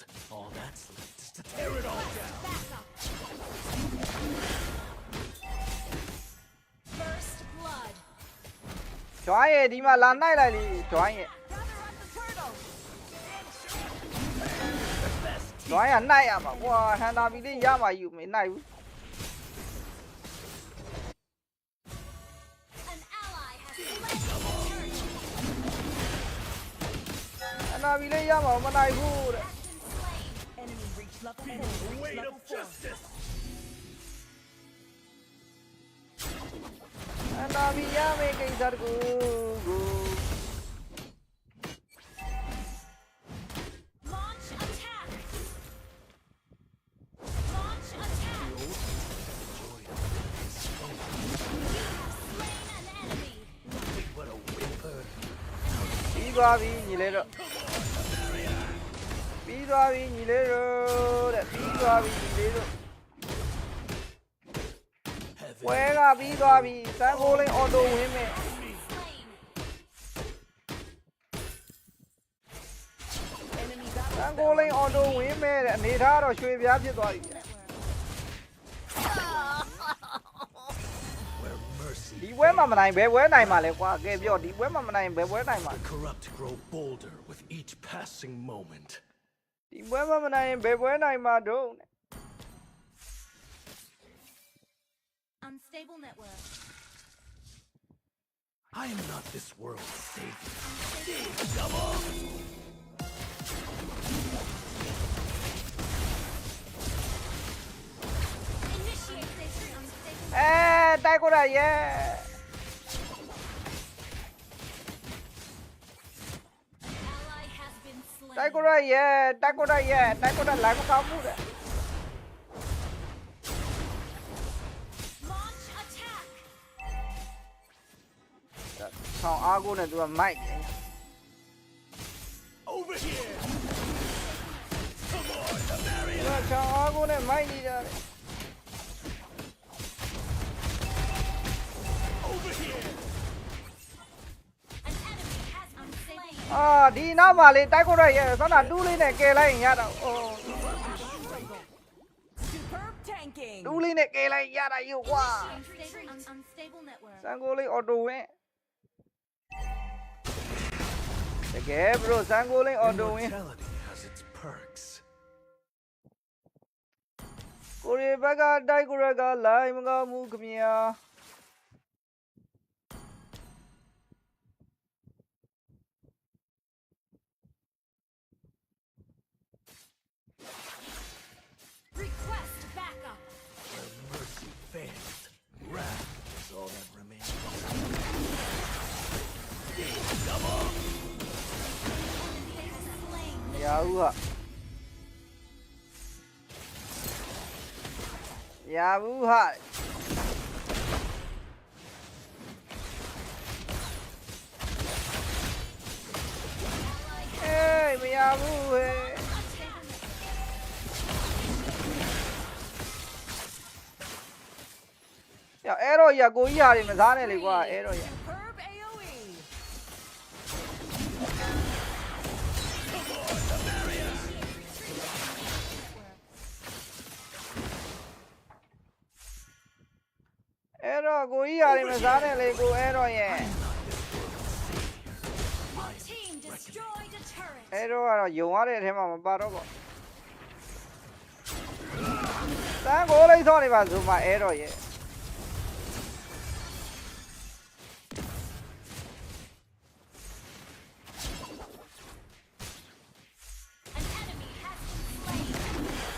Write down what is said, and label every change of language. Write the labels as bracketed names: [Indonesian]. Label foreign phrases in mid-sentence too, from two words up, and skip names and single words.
[English] All that's left is to tear it all down. Back up. First blood. [Burmese] ဂျွိုင်းရဲ့ဒီမှာလာနိုင်လိုက်လေဂျွိုင်းရဲ့ ဂျွိုင်းကနိုင်ရမှာကွာဟန်တာဘီလေးရမှာယူမနိုင်ဘူး [English] An ally has slain the turret. [Burmese] ဟန်တာဘီလေးရမှာမနိုင်ဘူးတဲ့ [English] Has been slain. Enemy reach level 4. The weight Level of 4. justice. [Burmese] ဟန်တာဘီရမယ်ကိစ္စတကူကို [English] Launch attack. Launch attack. Slain an enemy. Nothing but a whimper. [Burmese] ပြီးသွားပြီညီလေးတော့ပြီးသွားပြီညီလေးတို့တဲ့ပြီးသွားပြီညီလေးတို့ [English] Heaven [Burmese] ဝဲကပြီးသွားပြီစမ်းကိုလိန်အော်တိုဝင်မယ် [English] Slain. [Burmese] စမ်းကိုလိန်အော်တိုဝင်မယ်တဲ့အနေထားတော့ရွှေပြားဖြစ်သွားပြီ [English] where mercy [Burmese] ဒီပွဲမှာမနိုင်ဘယ်ပွဲနိုင်မှာလဲကွာကဲပြောဒီပွဲမှာမနိုင်ဘယ်ပွဲနိုင်မှာ [English] the corrupt grow bolder with each passing moment. [Burmese] ဒီပွဲမှာမနိုင်ဘယ်ပွဲနိုင်မှာတော့ [English] Unstable network. I am not this world's savior. Initiate this unstable. [Burmese] တိုက်ကိုရရဲ့ [English] Ally has been slain. [Burmese] တိုက်ကိုရရဲ့တိုက်ကိုရရဲ့တိုက်ကိုရလိုက်မကောင်းဘူးတဲ့ [English] Launch attack. [Burmese] ဆောင်းအားကိုနဲ့သူကမိုက်တယ် [English] Over here! [Burmese] သူကဆောင်းအားကိုနဲ့မိုက်နေတာလေ [English] Over here! An enemy has been slain. [Burmese] ဒီနောက်မှာလေတိုက်ကိုရရဲ့ဆောင်းတာတူးလေးနဲ့ကယ်လိုက်ရင်ရတော့အိုး [English] Superb tanking. [Burmese] တူးလေးနဲ့ကယ်လိုက်ရတာယူကွာ [English] Unstable network. [Burmese] စမ်းကိုလေးအော်တိုဝင်တကယ်ဘရိုစမ်းကိုလေးအော်တိုဝင် [English] Immortality has its perks. [Burmese] ကိုရီဘက်ကတိုက်ကိုရကလိုက်မကောင်းဘူးခင်ဗျာ [English] Request backup. Where mercy failed, wrath is all that remains. Enemy has slain [Burmese] မ [English] the [Burmese] ရဘူးဟာမရဘူးဟာအေးမရဘူးဟဲ့ [English] unstable network. [Burmese] ရအဲ့တော့ရကိုကြီးဟာတွေမစားနဲ့လေကွာအဲ့တော့ရ [English] Superb AoE. [Burmese] အဲ့တော့ကိုကြီးဟာတွေမစားနဲ့လေကိုအဲ့တော့ရ [English] Team destroyed a turret. [Burmese] အဲ့တော့ကတော့ယုံရတဲ့အထဲမှာမပါတော့ပေါ့စမ်းကိုလေးစောနေပါဆိုမှအဲ့တော့ရ [English] An enemy has been slain.